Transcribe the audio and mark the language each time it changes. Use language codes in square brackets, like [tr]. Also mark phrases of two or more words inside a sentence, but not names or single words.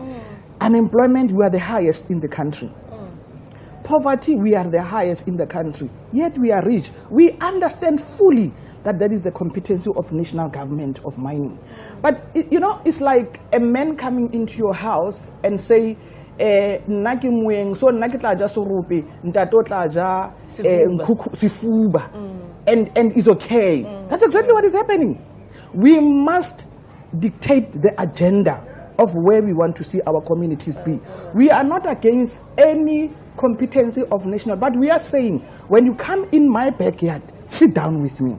[en] Unemployment, we are the highest in the country. Poverty, we are the highest in the country. Yet we are rich. We understand fully that that is the competency of national government of mining. But you know, it's like a man coming into your house and say, [tn] nna ke moeng, so nna ke tla ja sorope, ntato tla ja sifuba, [en] and it's okay. That's exactly what is happening. We must dictate the agenda of where we want to see our communities be. We are not against any competency of national, but we are saying, when you come in my backyard, sit down with me.